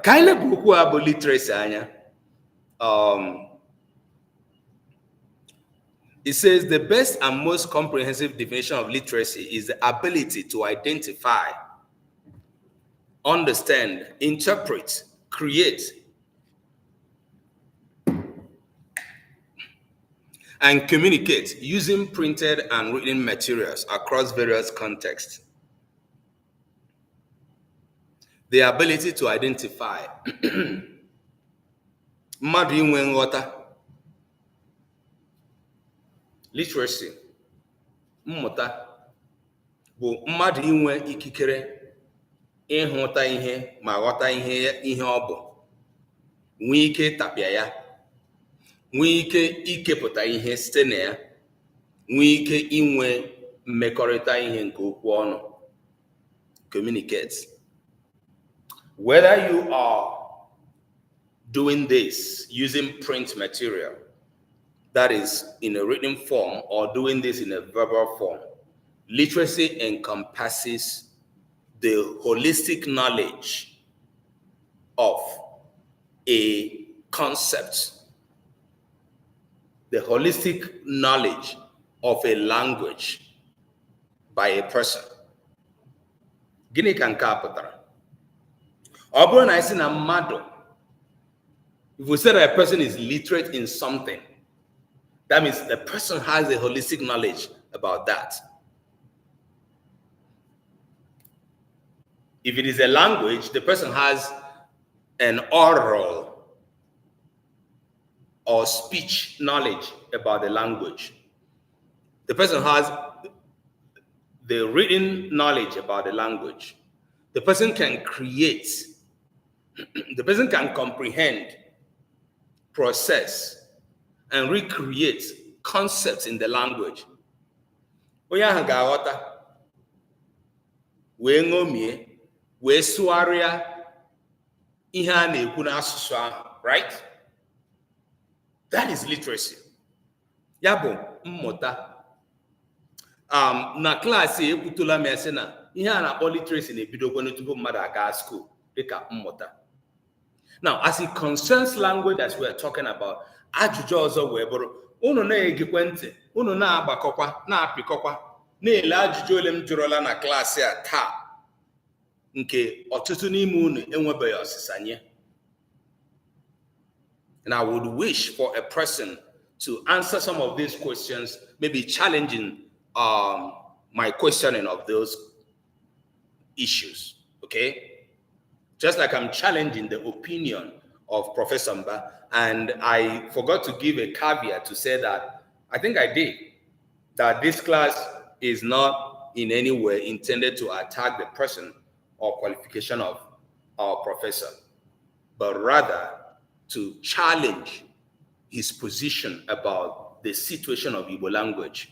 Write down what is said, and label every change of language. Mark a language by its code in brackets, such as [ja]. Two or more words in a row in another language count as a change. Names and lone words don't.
[ig] Kaile buku abo [en] literacy anya. It says the best and most comprehensive definition of literacy is the ability to identify, understand, interpret, create, and communicate using printed and written materials across various contexts. The ability to identify. [ig] Mmadụ inwe nghọta. Literacy, mmụta, bụ mmadụ inwe ikikere ịhụta ihe ma ghọta ihe ọ bụ, nwee ike tapịa ya, nwee ike ikepụta ihe site na ya, nwee ike inwe mmekọrịta ihe nke okwu ọnụ. [en] Communicate. Whether you are doing this using print material, that is in a written form, or doing this in a verbal form, literacy encompasses the holistic knowledge of a concept, the holistic knowledge of a language by a person. [ig] Gịnị ka nke a pụtara? Ọ bụrụ na isi na mmadụ, [en] if we say that a person is literate in something, that means the person has a holistic knowledge about that. If it is a language, the person has an oral or speech knowledge about the language. The person has the written knowledge about the language. The person can create, the person can comprehend, process, and recreate concepts in the language. [ig] Onye ahụ ga-aghọta, wee ṅomie, wee sụgharịa ihe a na-ekwu n'asụsụ ahụ, [en] right? That is literacy. [ig] Ya bụ mmụta. Na klaasị ekwutula m ese na ihe a na-akpọ literacy na-ebidokwa tupu mmadụ aga school dịka mmụta. [en] Now, as it concerns language as we are talking about, [ig] ajụjụ ọzọ wee bụrụ, unu na-egekwe ntị, unu na-agbakọkwa, na-apịkọkwa, na-ele ajụjụ ole m jụrụla na klaasị a taa, nke ọtụtụ n'ime unu enwebeghị ọsịsa nye. [en] And I would wish for a person to answer some of these questions, maybe challenging my questioning of those issues, okay? Just like I'm challenging the opinion of Professor Mba, and I forgot to give a caveat to say that, I think I did, that this class is not in any way intended to attack the person or qualification of our professor, but rather to challenge his position about the situation of Igbo language.